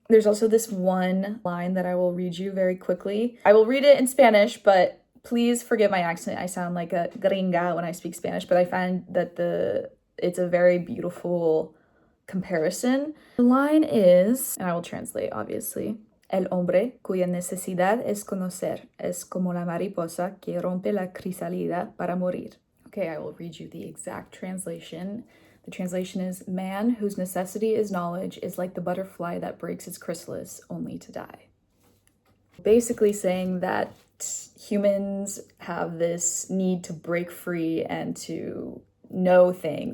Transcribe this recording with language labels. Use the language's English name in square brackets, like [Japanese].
[English] There's also this one line that I will read you very quickly. I will read it in Spanish, but please forgive my accent. I sound like a gringa when I speak Spanish, but I find that it's a very beautiful comparison. The line is, and I will translate obviously, [Spanish] El hombre cuya necesidad es conocer es como la mariposa que rompe la crisálida para morir. [English] Okay, I will read you the exact translation. The translation is, man whose necessity is knowledge is like the butterfly that breaks its chrysalis only to die. Basically saying that humans have this need to break free and to know things.